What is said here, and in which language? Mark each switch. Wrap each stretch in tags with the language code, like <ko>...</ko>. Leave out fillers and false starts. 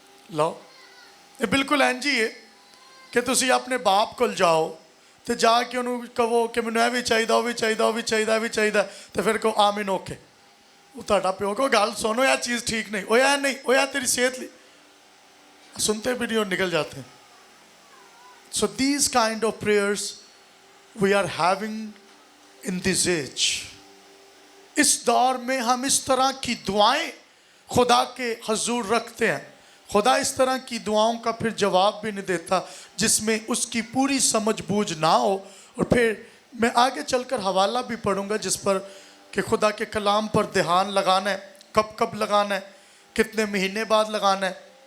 <hi>लो, ये बिल्कुल इंज ही है कि तुसी अपने बाप को जाओ तो जाके उन्होंने कहो कि मैंने भी चाहिए, वो भी चाहिए, वो भी चाहिए, भी चाहिए, तो फिर कहो आमीन ओके। वो</hi> <pa>तुहाडा प्यो को गल सुनो,</pa> <hi>यह चीज़ ठीक नहीं, ओ यार नहीं, ओ यार तेरी सेहत ली, सुनते भी नहीं और निकल जाते हैं।</hi> <en>So these kind of prayers we are having in this age.</en> <hi>इस दौर में हम इस तरह की दुआएं खुदा के हजूर रखते हैं। खुदा इस तरह की दुआओं का फिर जवाब भी नहीं देता जिसमें उसकी पूरी समझ बूझ ना हो। और फिर मैं आगे चलकर हवाला भी पढ़ूंगा जिस पर कि खुदा के कलाम पर ध्यान लगाना है, कब कब लगाना है, कितने महीने बाद लगाना है।</hi>